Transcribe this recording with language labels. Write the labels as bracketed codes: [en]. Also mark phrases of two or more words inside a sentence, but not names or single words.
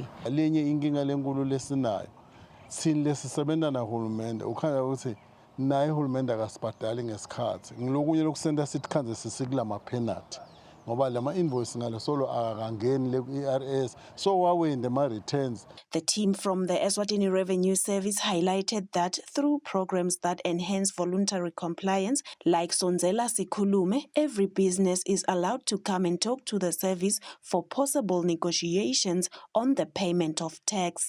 [ss] Lenye inkinga lenkulu lesinayo sini lesisebenza nahulumende ukhanya ukuthi naye uhulumende akasibhadali ngesikhathi ngilokunye lokusenda sithi khanze sisikula penalty ngoba lama invoice ngalo solo akangeni le ERS so wawende ma returns. [en] The team from the Eswatini Revenue Service highlighted that through programs that enhance voluntary compliance like Sonzela Sikhulume, every business is allowed to come and talk to the service for possible negotiations on the payment of tax.